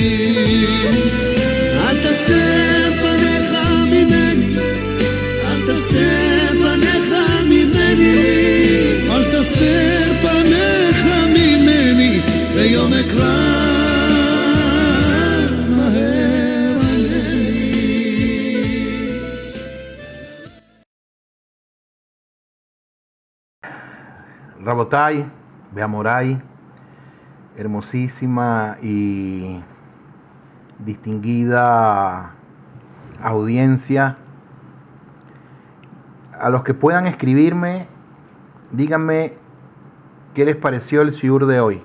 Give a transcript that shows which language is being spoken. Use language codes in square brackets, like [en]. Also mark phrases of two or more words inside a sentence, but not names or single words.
[he] אל תסתר פניך ממני, אל תסתר פניך ממני, אל תסתר פניך ממני, ביום אקרא רבותיי, ומוריי, [es] hermosísima y distinguida audiencia. A los que puedan escribirme, díganme qué les pareció el shiur de hoy.